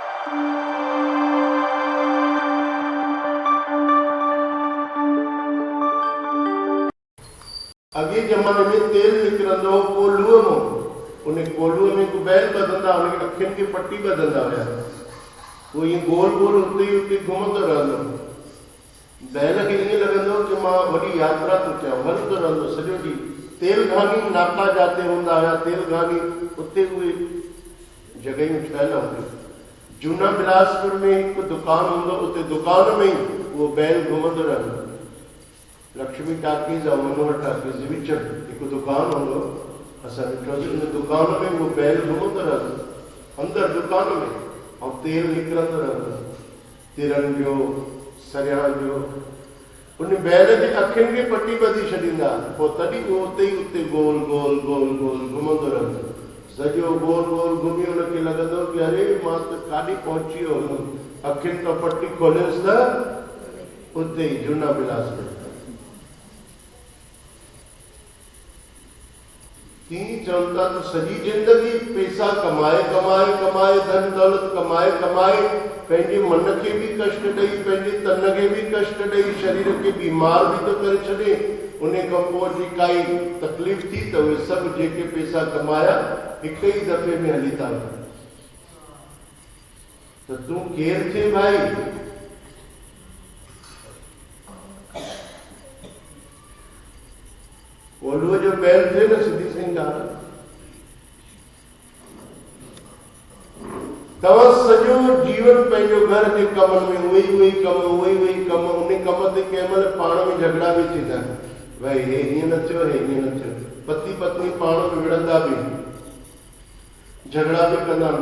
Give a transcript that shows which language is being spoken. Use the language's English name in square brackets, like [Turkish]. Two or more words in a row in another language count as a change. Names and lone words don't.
[Sindhi] अगे जमाने में तेल निकरंदो कोलुओ में, उन्हें कोलुओ में को बैल बदंदा, उन्हें अखिन की पट्टी बदंदा हुआ, वो ये गोल गोल उते घुमंदो रहंदो। बैल खे ईअं लॻंदो कि मां वॾी यात्रा थो कयां, हलंदो रहंदो सॼो ॾींहुं। तेल घानी नाका जाते हूंदा हुआ, तेल घानी उते उहे जॻहियूं ठहियल हूंदियूं। जूना बिलासपुर में हिकु दुकान हूंदो, उते दुकान में ई उहो बैल घुमंदो रहंदो। लक्ष्मी टाकीज़ और मनोहर टाकीज़ विच हिकु दुकान हूंदो, असां ॾिठोसीं। उन दुकान में उहो बैल घुमंदो रहंदो अंदरि दुकान में, ऐं तेल निकिरंदो रहंदो, तिरनि जो सरियां जो। उन बैल जी अखियुनि खे पटी ॿधी छॾींदा, पोइ तॾहिं उहो उते ई उते गोल गोल गोल गोल घुमंदो रहंदो। सॼो गोल गोल घुमी उनखे लॻंदो कि अरे मां त काॾे पहुची वियो हुयुमि। अखियुनि तां पटी खोलियसि त उते ई जूना बिलासपुर। चवनि था त सॼी ज़िंदगी पैसा कमाए कमाए कमाए, धन दौलत कमाए कमाए, पंहिंजे मन खे बि कष्ट ॾेई, पंहिंजे तन खे बि कष्ट ॾेई, शरीर खे बीमार बि थो करे छॾे। उन खां पोइ जी काई तकलीफ़ थी त उहे सभु जेके पैसा कमाया हिकु ई दफ़े में हली था वञनि। त तूं केरु थिए भाई? कोलुओ जो बैल थे न, सिधी सिंह ॻाल्हि। तव्हां सॼो जीवन पंहिंजो घर जे कमनि में उहे ई कम, उहे ई कम, उन कम ते कंहिं महिल पाण में झगड़ा बि थींदा आहिनि। भई हे हीअं न थियो, हे हीअं न थियो। पति पत्नी पाण में विढ़ंदा बि, झगड़ा बि कंदा आहिनि।